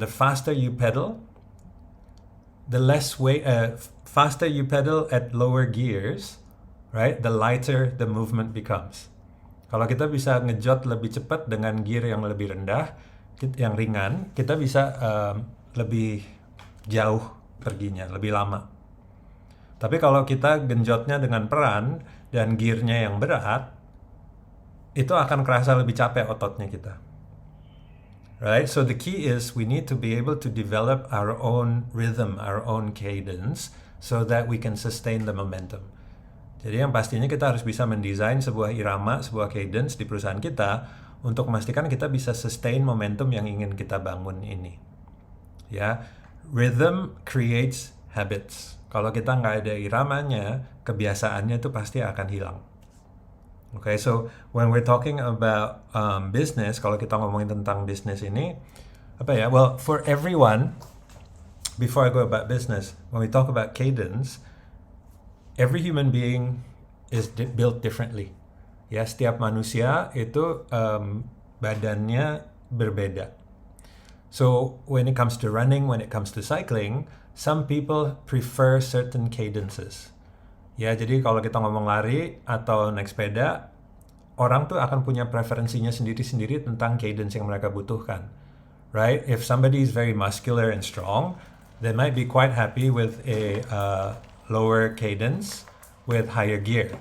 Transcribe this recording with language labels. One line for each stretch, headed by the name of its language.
English: The faster you pedal, the less weight, faster you pedal at lower gears, right? The lighter the movement becomes.
Indonesian: Kalau kita bisa ngejot lebih cepat dengan gear yang lebih rendah, yang ringan, kita bisa lebih jauh perginya, lebih lama. Tapi kalau kita genjotnya dengan peran dan gearnya yang berat, itu akan kerasa lebih capek ototnya kita.
English: Right? So the key is we need to be able to develop our own rhythm, our own cadence, so that we can sustain the momentum.
Indonesian: Jadi yang pastinya kita harus bisa mendesain sebuah irama, sebuah cadence di perusahaan kita untuk memastikan kita bisa
English: sustain momentum
Indonesian: yang ingin kita bangun ini.
English: Ya, rhythm creates habits.
Indonesian: Kalau kita nggak ada iramanya, kebiasaannya itu pasti akan hilang.
English: Okay, so when we're talking about business,
Indonesian: kalau kita ngomongin tentang business ini, apa ya?
English: Well, for everyone, before I go about business, when we talk about cadence, every human being is built differently.
Indonesian: Ya, setiap manusia itu badannya berbeda.
English: So when it comes to running, when it comes to cycling, some people prefer certain cadences.
Indonesian: Ya, jadi kalau kita ngomong lari atau naik sepeda, orang tuh akan punya preferensinya sendiri-sendiri tentang cadence yang mereka butuhkan.
English: Right? If somebody is very muscular and strong, they might be quite happy with a lower cadence with higher gear.